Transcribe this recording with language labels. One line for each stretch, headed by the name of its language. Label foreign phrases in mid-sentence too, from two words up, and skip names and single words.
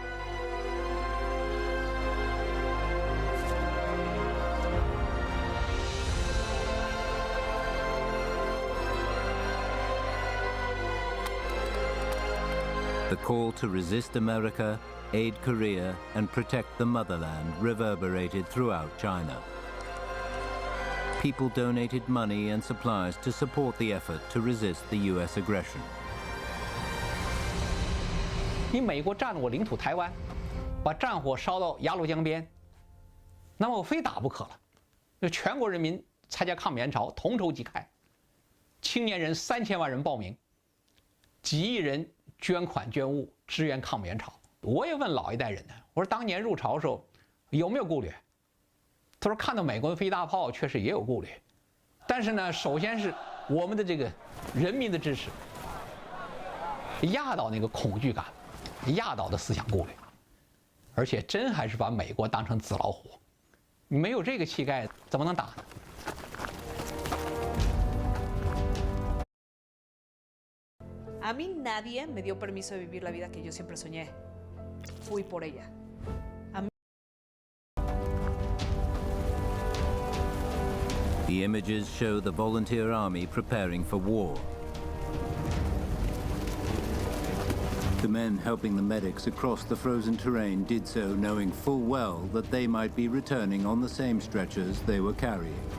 English: The call to resist America, aid Korea, and protect the motherland reverberated throughout China. People donated money and supplies to support the effort to resist the U.S. aggression.
Chinese: 你美国占了我领土台湾，把战火烧到鸭绿江边，那么我非打不可了。就全国人民参加抗美援朝，同仇敌忾，青年人3000万人报名，几亿人捐款捐物支援抗美援朝。我也问老一代人呢，我说当年入朝的时候有没有顾虑？他说看到美国的飞大炮确实也有顾虑，但是呢，首先是我们的这个人民的支持压倒那个恐惧感，压倒的思想顾虑，而且真还是把美国当成纸老虎，没有这个气概怎么能打呢
Spanish: ？A mí nadie me dio permiso de vivir la vida que yo siempre soñé. Fui por ella.
English: The images show the volunteer army preparing for war. The men helping the medics across the frozen terrain did so knowing full well that they might be returning on the same stretchers they were carrying.